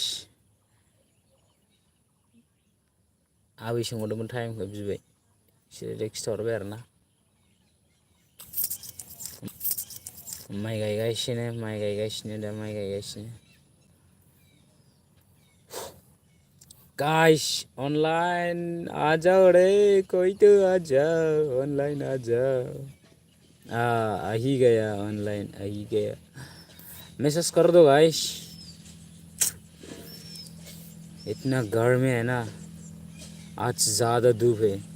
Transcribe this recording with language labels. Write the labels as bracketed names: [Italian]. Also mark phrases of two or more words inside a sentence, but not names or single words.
[Bodo] आबै सोंहरदोंमोन टाइमखौ बिबाय एसे खिथाहरबाय आरोना। माइ गायगासिनो दा माइ गायगासिनो। [Hindi] गाइस ऑनलाइन आ जाओ रे कोई तो आ जाओ ऑनलाइन आ जाओ। आ ही गया ऑनलाइन आ ही गया। मैसेज कर दो गाइस। इतना गर्मी है ना आज ज़्यादा धूप है।